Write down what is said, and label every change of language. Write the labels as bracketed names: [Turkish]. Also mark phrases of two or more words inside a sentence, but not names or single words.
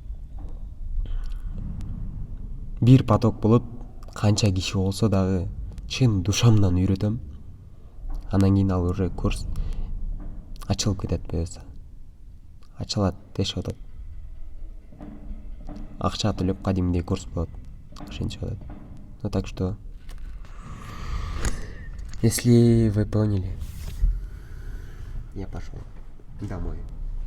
[Kyrgyz] Бир поток болот, канча киши болсо дагы чын душамдан үйрөтөм. Андан кийин ал уже курс ачылып кетет буюрса. Ачылат, дешип атат. Акча төлөп кадимдей курс болот. Ошентип атат. [Russian] Так что, если вы поняли, я пошел домой.